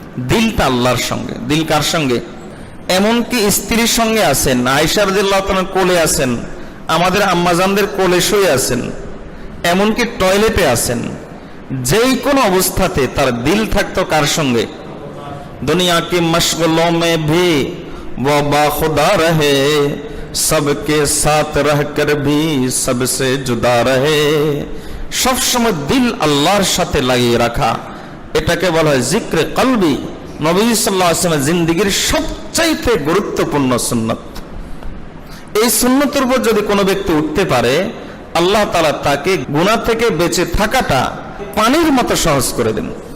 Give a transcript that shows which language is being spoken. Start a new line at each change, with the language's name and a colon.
Bangla: দিলটা আল্লাহর সঙ্গে। দিল কার সঙ্গে? এমনকি স্ত্রীর সঙ্গে আছেন, আয়েশা রাদিয়াল্লাহু তাআলার কোলে আছেন, আমাদের আম্মাজানদের কোলে শুয়ে আছেন, এমনকি টয়লেটে আছেন। যেই কোনো অবস্থাতে তার দিল থাকতো কার সঙ্গে?
Hindi: दुनिया की मशगलों में भी वो बाखुदा रहे, सबके साथ रहकर भी सबसे जुदा रहे।
Bangla: सब समय दिल আল্লাহর সাথে লাগিয়ে রাখা, এটাকে বলা হয় জিক্রে কলবি। নবী সাল্লাল্লাহু আলাইহি ওয়াসাল্লামের জিন্দেগীর সবচাইতে গুরুত্বপূর্ণ সুন্নাত। এই সুন্নতের উপর যদি কোনো ব্যক্তি উঠতে পারে, আল্লাহ তাআলা তাকে গুনাহ থেকে বেঁচে থাকাটা পানির মতো সহজ করে দেন।